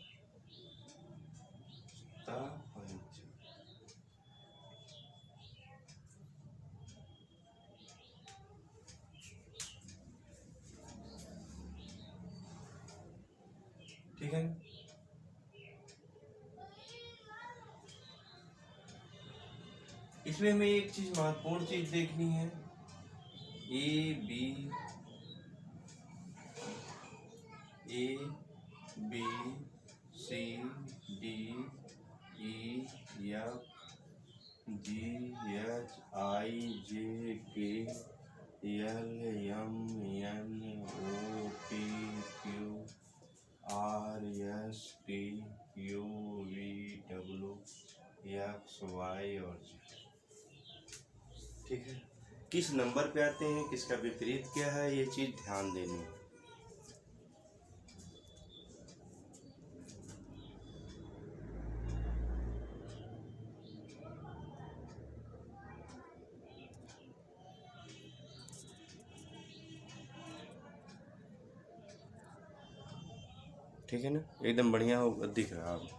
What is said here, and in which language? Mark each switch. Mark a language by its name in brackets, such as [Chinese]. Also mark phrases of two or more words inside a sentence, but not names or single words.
[Hindi] ठीक है ना? इसमें हमें एक चीज महत्वपूर्ण चीज देखनी है, [English] A B C D E F G H I J K L M N O P Q R S T U V W X Y और Z। [Hindi] ठीक है, किस नंबर पे आते हैं, किसका विपरीत क्या है, ये चीज ध्यान देनी है। ठीक है ना, एकदम बढ़िया हो दिख रहा है।